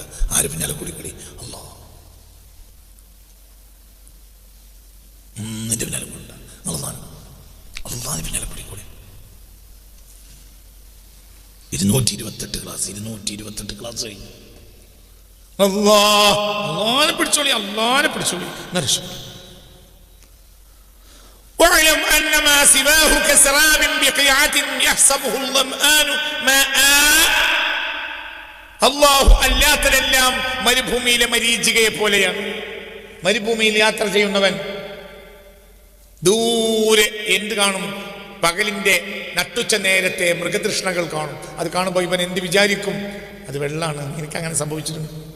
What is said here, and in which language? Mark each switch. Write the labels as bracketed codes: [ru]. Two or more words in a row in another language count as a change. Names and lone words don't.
[ml] ആര് പിന്നാലെ കൂടി അല്ലാഹ് നിന്റെ പിന്നാലെ കൂടണ്ട. അല്ലാഹ് പിന്നാലെ കൂടി 228 ക്ലാസ് കഴിഞ്ഞു. അല്ലാഹനെ പിടിച്ചോളി, അല്ലാഹനെ പിടിച്ചോളി. [ar] واعلم ان ما سواه كسراب بقيعة يحسبه الظمآن ماء. [ml] അല്ലാഹു അല്ലാത്തതെല്ലാം മരുഭൂമിയിലെ മരീചികയെ പോലെയാണ്. മരുഭൂമിയിൽ യാത്ര ചെയ്യുന്നവൻ ദൂരെ എന്ത് കാണും? പകലിന്റെ നട്ടുച്ച നേരത്തെ മൃഗതൃഷ്ണകൾ കാണും. അത് കാണുമ്പോൾ ഇവൻ എന്ത് വിചാരിക്കും? അത് വെള്ളമാണ്. എനിക്കങ്ങനെ സംഭവിച്ചിട്ടുണ്ട്.